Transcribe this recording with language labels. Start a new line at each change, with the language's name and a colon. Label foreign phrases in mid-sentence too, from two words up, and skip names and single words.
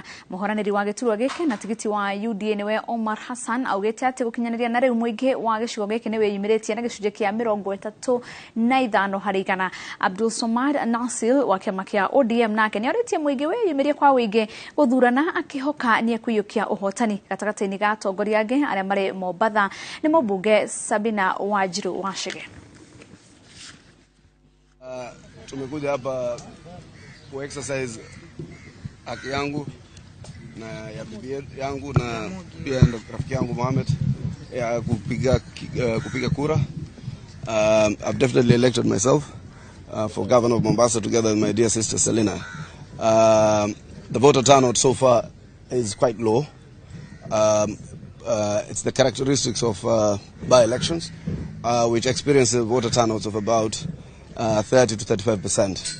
Kikuyu: Muhuraniri wa giturwa giki na tigiti wa UDA niwe Omar Hassan augite ati gukinyaniria na riu muingi wa gicigo giki niwe yumiritie na gicunje kia 35 harĩ 100. Abdul Somad Nasir wa kiama kia ODM nake ni oritie muingi we yumirie kwa wingi guthurana akihoka ni ekuyukia uhotani gatagati-ini ga atongoria angi aria mari Mombasa ni mbunge Sabina Wajiru Washige.
Swahili: Tumekuja hapa ku exercise haki yangu na ya bibi yangu na pia rafiki yangu Mohamed ya kupiga kura.
English: I've definitely elected myself for governor of Mombasa together with my dear sister Selina. The voter turnout so far is quite low. It's the characteristics of by-elections, which experience voter turnouts of about 30 to 35%.